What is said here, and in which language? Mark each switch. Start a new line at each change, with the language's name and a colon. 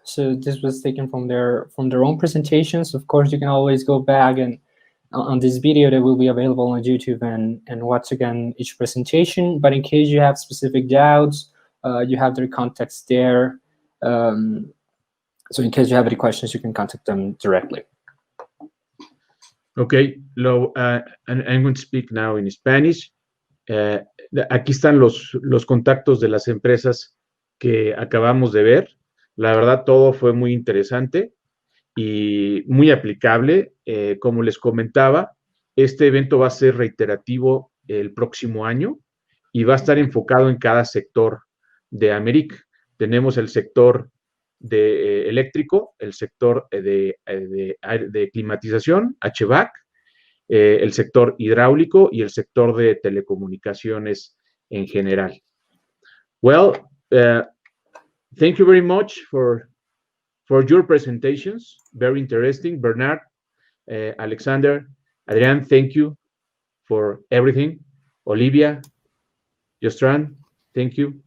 English: So this was taken from their own presentations. Of course, you can always go back and on this video that will be available on YouTube and watch again each presentation. But in case you have specific doubts, you have their contacts there. So in case you have any questions, you can contact them directly. Okay, I'm going to speak now in Spanish.
Spanish: Aquí están los contactos de las empresas que acabamos de ver. La verdad, todo fue muy interesante y muy aplicable. Como les comentaba, este evento va a ser reiterativo el próximo año y va a estar enfocado en cada sector de Americ. Tenemos el sector de eléctrico, el sector de climatización, HVAC, el sector hidráulico y el sector de telecomunicaciones en general.
English: Well, thank you very much for your presentations. Very interesting. Bernard, Alexander, Adrian, thank you for everything. Olivia, Jostran, thank you.